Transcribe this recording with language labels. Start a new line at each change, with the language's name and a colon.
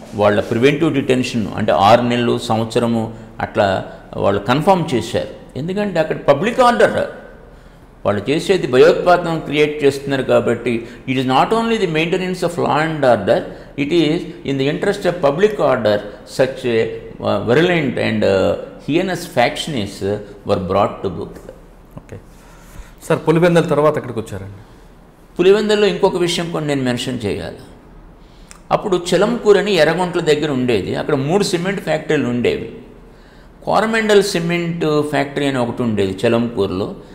Telugu: వాళ్ళ preventive detention అంటే 6 నెలలు, సంవత్సరము అట్లా వాళ్ళు కన్ఫర్మ్ చేశారు. ఎందుకంటే అక్కడ పబ్లిక్ ఆర్డర్, వాళ్ళు చేసేది భయోత్పాదం క్రియేట్ చేస్తున్నారు కాబట్టి
English: It is not only the maintenance of law and order, it is in the interest of public order. Such virulent and heinous factionists were brought to book.
Telugu: Okay sir, Pulivendula తర్వాత ఎక్కడికి వచ్చారండి? పులివెందుల్లో ఇంకొక విషయం కూడా నేను మెన్షన్ చేయాలి. అప్పుడు చిలంకూరు అని ఎర్రగుంట్ల దగ్గర ఉండేది. అక్కడ 3 సిమెంట్ ఫ్యాక్టరీలు ఉండేవి. కోరమండల్ సిమెంట్ ఫ్యాక్టరీ అని ఒకటి ఉండేది చిలంకూరులో.